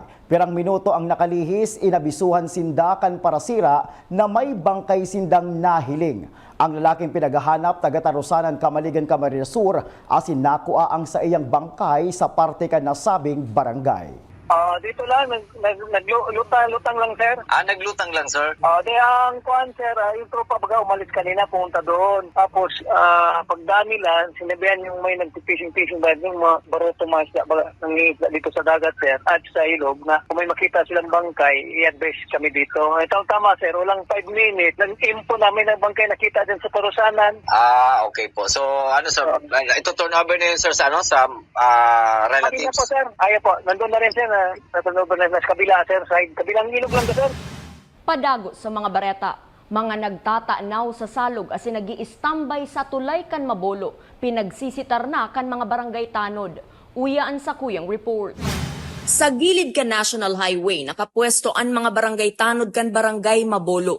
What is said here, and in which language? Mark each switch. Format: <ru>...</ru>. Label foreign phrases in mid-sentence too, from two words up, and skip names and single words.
<bik>Pirang minuto ang nakalihis, inabisuhan sinda kan para sira na may bangkay sindang nahiling. Ang lalaking pinaghahanap taga Tarosanan, Kamaligan, Camarines Sur asin nakuha ang sa iyang bangkay sa parte kan nasabing barangay.</bik> <tl>Dito lang, naglutang lang, sir. Naglutang lang, sir? Di ang kuhan, sir, yung tropa baga umalis kanina, pumunta doon. Tapos, pagdaan nila, sinabihan yung may nagpipishing-fishing ba, yung mga baroto masya nangingisda dito sa dagat, sir, at sa ilog, na kung may makita silang bangkay, i-advise kami dito. Tama, sir, walang 5 minutes. Nag-info namin ng bangkay nakita din sa Tarosanan. Okay po. So, sir, ito</tl> <en>turn over</en> <tl>na yun, sir, sa relatives? Ayaw po, sir. Ayaw po. Nandun na rin, sir, turnover na sa kabila, sir, side. Kabilang ilog lang, sir.</tl> <bik>Padago sa mga bareta, mga nagtatanaw sa salog asin nag-i-standby sa tulay kan Mabolo, pinagsisitar na kan mga barangay Tanod. Uyaan sa kuyang report. Sa gilid kan National Highway, nakapwesto ang mga barangay Tanod kan barangay Mabolo.</bik>